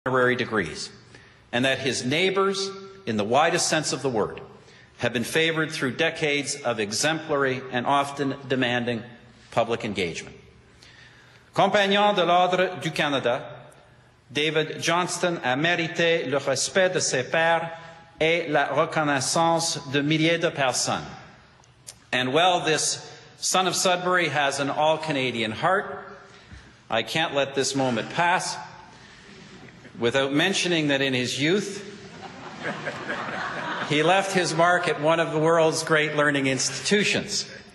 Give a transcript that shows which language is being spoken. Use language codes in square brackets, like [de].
[en] honorary degrees, and that his neighbors, in the widest sense of the word, have been favored through decades of exemplary and often demanding public engagement. [fr] Compagnon de l'Ordre du Canada, David Johnston a mérité le respect de ses pairs et la reconnaissance de milliers de personnes. [en] And while this son of Sudbury has an all-Canadian heart, I can't let this moment pass without mentioning that in his youth, he left his mark at one of the world's great learning institutions.